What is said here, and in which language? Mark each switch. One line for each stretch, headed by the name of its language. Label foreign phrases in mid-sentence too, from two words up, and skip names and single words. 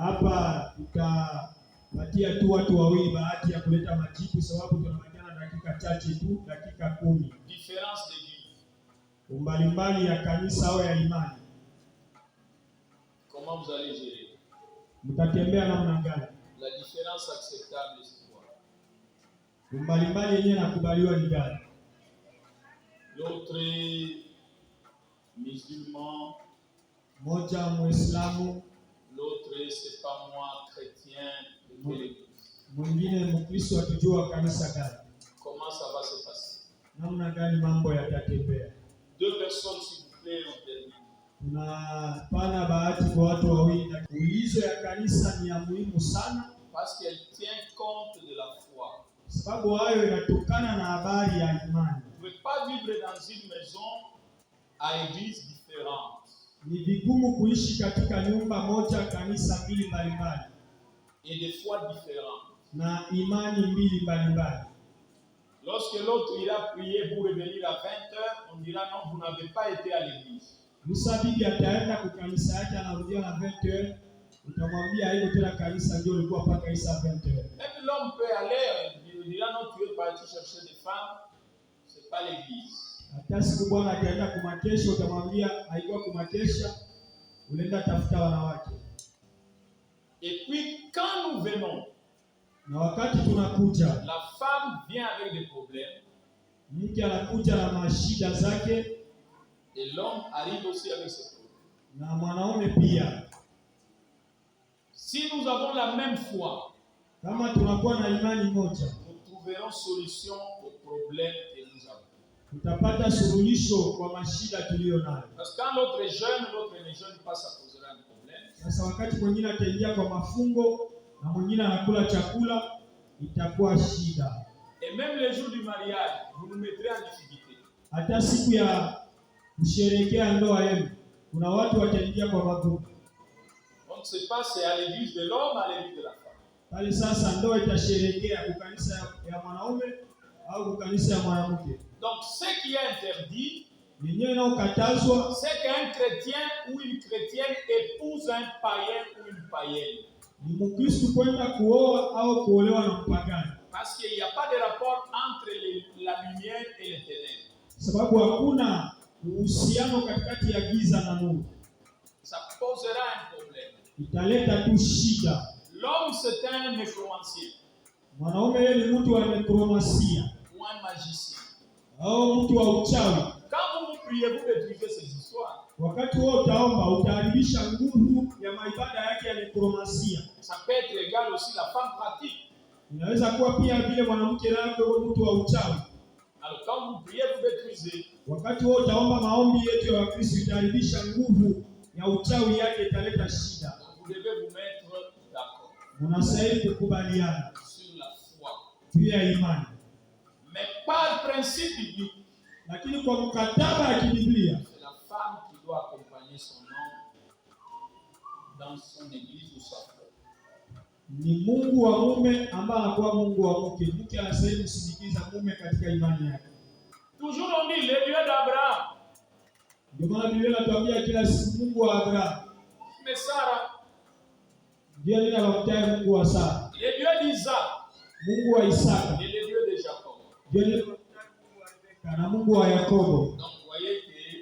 Swahili: Hapa tutapatia tu watu wawili bahati ya kuleta majibu sababu tunabaki dakika chache tu, dakika 10.
French: Différence de vie.
Swahili: Umbalimbali ya kanisa au ya imani.
French: Comment vous allez gérer?
Swahili: Mtatembea namna gani?
French: La différence acceptable c'est quoi?
Swahili: Umbalimbali yenyewe nakubaliwa ni gani?
French: L'autre musulman,
Swahili: moja muislamu,
French: l'autre c'est pas moi chrétien de quelle église?
Swahili: Mwingine mkristo atujua kanisa gani?
French: Comment ça va se passer?
Swahili: Namna gani mambo yatatembea?
French: 2 personnes s'il vous plaît, on termine.
Swahili: Tunapana bahati kwa watu wawili. Ulizo ya kanisa ni ya muhimu sana
French: parce qu'elle tient compte de la foi.
Swahili: Sababu hayo inatokana na habari ya imani.
French: Vous ne pouvez pas vivre dans une maison à église différente.
Swahili: Ni vigumu kuishi katika nyumba moja, kanisa mbili mbalimbali
French: et des foi différentes.
Swahili: na imani mbili mbalimbali.
French: Lorsque l'autre ira prier pour revenir à 20h, on dira non, vous n'avez pas été à l'église.
Swahili: Musa bibi ataenda kwa kanisa yake, anarudia na 20h, utamwambia hiyo tena kanisa ndio ulikuwa mpaka isa 20h.
French: Même l'homme peut aller, il dira non, tu es parti chercher des femmes, c'est pas l'église.
Swahili: Hata siku bwana ataenda kumakesha, utamwambia haikuwa kumakesha, unaenda tafuta wanawake.
French: Et puis quand nous venons,
Swahili: Na wakati tunakuja,
French: la femme vient avec des problèmes
Swahili: mke anakuja na mashida zake
French: et l'homme arrive aussi avec ses problèmes.
Swahili: na mwanaume pia.
French: Si nous avons la même foi,
Swahili: Kama tunakuwa na imani moja,
French: nous trouverons solution aux problèmes que nous avons.
Swahili: tutapata suluhisho kwa mashida tuliyo nayo.
French: Parce que quand l'autre est jeune, l'autre n'est jeune pas, ça posera un problème.
Swahili: Sasa wakati mwingine ataingia kwa mafungo na mwingine anakula chakula, itakuwa shida.
French: Et même les jours du mariage, vous nous mettrez en difficulté.
Swahili: Hata siku ya kusherehekea ndoa yenu, kuna watu wataingia kwa magumu.
French: On ne sait pas, c'est à l'église de l'homme, à l'église de la femme.
Swahili: Pale sasa ndoa itasherehekea kwa kanisa ya mwanaume au kwa kanisa ya mwanamke.
French: Donc, ce qui est interdit,
Swahili: Yenyewe inayokatazwa
French: c'est qu'un chrétien ou une chrétienne épouse un païen ou une païenne.
Swahili: ni Mkristo kwenda kuoa au kuolewa na mpagani,
French: Parce qu'il n'y a pas de rapport entre la lumière et les ténèbres.
Swahili: sababu hakuna uhusiano katikati ya giza na nuru.
French: Ça posera un problème.
Swahili: Italeta tu shida.
French: L'homme, c'est un nécromancien
Swahili: Mwanaume yeye ni mtu wa nekromasia
French: ou un magicien.
Swahili: au mtu wa uchawi.
French: Quand vous priez, vous détruisez ces histoires.
Swahili: Wakati wewe utaomba, utaharibisha nguvu ya maibada yake ya nekromasia.
French: Ça peut être égal aussi la femme pratique.
Swahili: Inaweza kuwa pia vile mwanamke naye kwa mtu wa uchawi.
French: Alors quand vous priez, vous détruisez.
Swahili: Wakati wewe utaomba, maombi yetu ya Wakristo itaharibisha nguvu ya uchawi yake, italeta shida.
French: Vous devez vous mettre d'accord
Swahili: Unastahili kukubaliana
French: sur la foi.
Swahili: juu ya imani,
French: Mais par principe biblique,
Swahili: lakini kwa mkataba ya kibiblia
French: c'est la femme qui doit accompagner son homme dans son église ou sa foi.
Swahili: ni Mungu wa mume ambaye anakuwa Mungu wa mke. Mke anastahili kusindikiza mume katika imani yake.
French: Toujours on dit le Dieu d'Abraham.
Swahili: Ndio maana Biblia inatuambia kila siku Mungu wa Abrahamu.
French: Mais Sarah,
Swahili: Ndio nini anamtaja Mungu wa Sara,
French: le Dieu d'Isaac
Swahili: Mungu wa Isaka,
French: et le Dieu de Jacob.
Swahili: ndio nini anamtaja Mungu wa Rebeka na Mungu wa Yakobo.
French: Donc vous voyez que